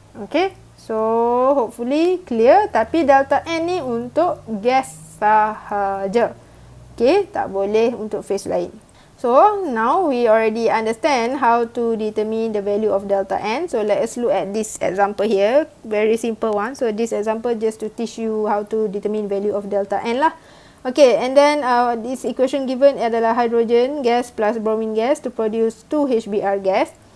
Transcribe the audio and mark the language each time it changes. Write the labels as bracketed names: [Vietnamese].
[English] Okay, so hopefully clear. [Malay] Tapi delta N ni untuk gas sahaja. Okay, tak boleh untuk phase lain. [English] So, now we already understand how to determine the value of delta N. So, let us look at this example here. Very simple one. So, this example just to teach you how to determine value of delta N lah. Okay, and then this equation given adalah hydrogen gas plus bromine gas to produce 2 HBr gas.